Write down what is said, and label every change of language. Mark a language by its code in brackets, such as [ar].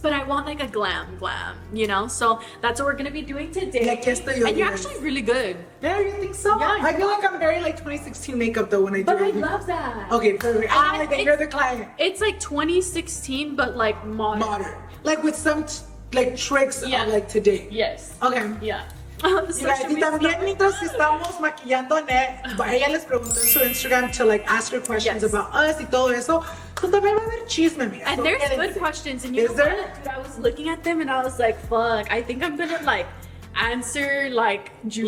[en] But I want like a glam, you know? So that's what we're gonna be doing today. And you're actually really good. Yeah, you think so? Yeah, I feel like I'm very like 2016 makeup though when I do But I everything. love that. Okay, perfect. Then you're the client. It's like 2016, but like modern. Like with some like tricks of like today. Yes. Okay. Yeah. [es] You guys, y también mientras que estamos maquillando a Annette, ella les preguntó en su Instagram to like ask her questions about us y todo eso. So también va a haber chisme, amiga. [en] And there's good questions, and you know what? Dude, I was looking at them and I was like, fuck, I think I'm gonna like answer like juicy